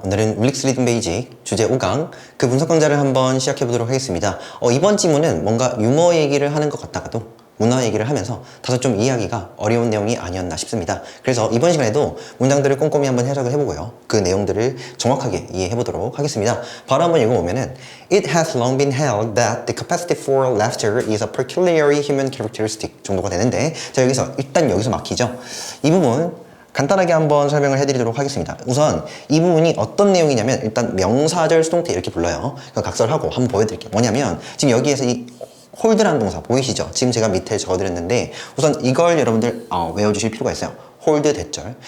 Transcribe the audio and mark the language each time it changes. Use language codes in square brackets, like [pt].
[ko] 오늘은 울릭스 리딩 베이직 주제 5강 그 분석 강좌를 한번 시작해 보도록 하겠습니다. 이번 지문은 뭔가 유머 얘기를 하는 것 같다가도 문화 얘기를 하면서 다소 좀 이해하기가 어려운 내용이 아니었나 싶습니다. 그래서 이번 시간에도 문장들을 꼼꼼히 한번 해석을 해보고요. 그 내용들을 정확하게 이해해 보도록 하겠습니다. [en] 바로 한번 읽어보면은 It has long been held that the capacity for laughter is a peculiarly human characteristic [ko] 정도가 되는데, 자, 일단 여기서 막히죠. 이 부분 간단하게 한번 설명을 해드리도록 하겠습니다. 우선 이 부분이 어떤 내용이냐면, 일단 명사절 수동태 이렇게 불러요. 각설하고 한번 보여드릴게요. 뭐냐면 지금 여기에서 이 홀드라는 동사 보이시죠? 지금 제가 밑에 적어드렸는데 우선 이걸 여러분들 외워주실 필요가 있어요. 홀드 대절.